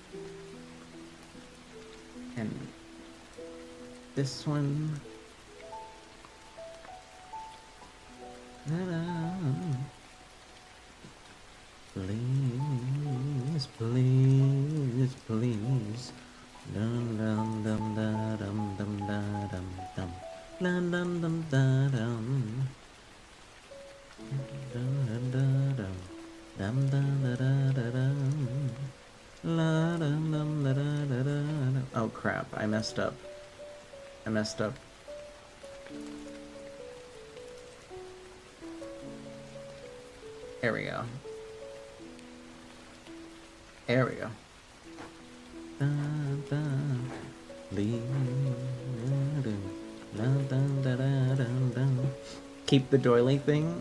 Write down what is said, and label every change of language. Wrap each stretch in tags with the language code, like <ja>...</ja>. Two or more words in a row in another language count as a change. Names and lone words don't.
<en>And this one. Please, please, please. Dum dum dum da dum dum da dum dum. Dum dum dum da dum. Dum dum da dum. Dum dum da da da dum. La dum dum da da da da. Oh crap! I messed up. I messed up. There we go. There we go. Keep the doily thing.</en>